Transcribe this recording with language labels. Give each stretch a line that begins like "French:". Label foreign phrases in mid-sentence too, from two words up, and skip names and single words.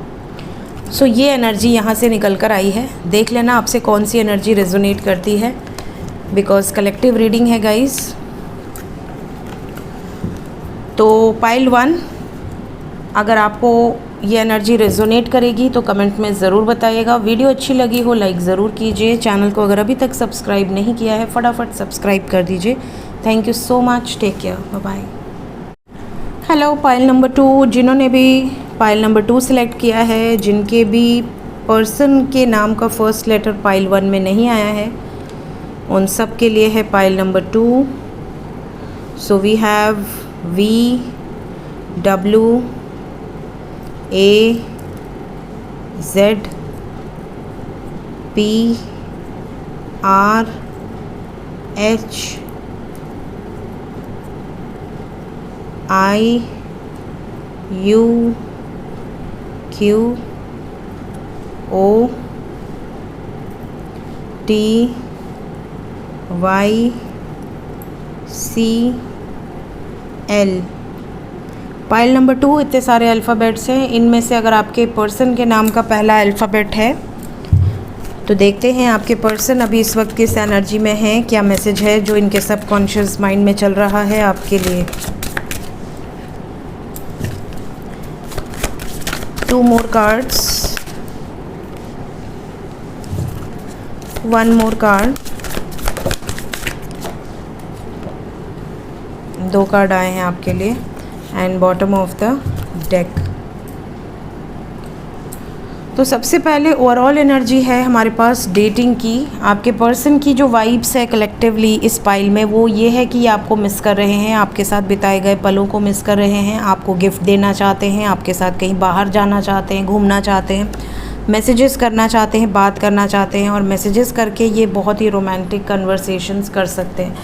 Hindi: सो ये एनर्जी यहाँ से निकल कर आई है। देख लेना आपसे कौन सी एनर्जी रेजोनेट करती है,
English: because collective reading
Hindi: है गाइस। तो पाइल 1, अगर आपको ये एनर्जी रेजोनेट करेगी तो कमेंट में ज़रूर बताइएगा। वीडियो अच्छी लगी हो लाइक ज़रूर कीजिए। चैनल को अगर अभी तक सब्सक्राइब नहीं किया है फटाफट सब्सक्राइब कर दीजिए।
English: thank you so much, take care, bye bye.
Hindi: हेलो
English: pile number
Hindi: 2, जिन्होंने भी
English: pile number
Hindi: 2 सिलेक्ट किया है, जिनके भी पर्सन के नाम का
English: first letter
Hindi: पाइल 1 में नहीं आया है, उन सब के लिए है
English: pile number
Hindi: 2।
English: so we have V W A Z P R H I U Q O T Y C L। pile number
Hindi: 2, इतने सारे अल्फ़ाबेट्स हैं। इनमें से अगर आपके पर्सन के नाम का पहला अल्फ़ाबेट है तो देखते हैं आपके पर्सन अभी इस वक्त किस एनर्जी में हैं, क्या मैसेज है जो इनके
English: subconscious mind
Hindi: में चल रहा है आपके लिए।
English: 2 more cards, 1 more card, 2
Hindi: कार्ड आए हैं आपके लिए
English: and bottom of the deck.
Hindi: तो सबसे पहले
English: overall energy
Hindi: है हमारे पास डेटिंग की। आपके पर्सन की जो वाइब्स है कलेक्टिवली इस पाइल में वो ये है कि आपको मिस कर रहे हैं, आपके साथ बिताए गए पलों को मिस कर रहे हैं, आपको गिफ्ट देना चाहते हैं, आपके साथ कहीं बाहर जाना चाहते हैं, घूमना चाहते हैं, मैसेजेस करना चाहते हैं, बात करना चाहते हैं और मैसेजेस करके ये बहुत ही
English: romantic conversations
Hindi: कर सकते हैं।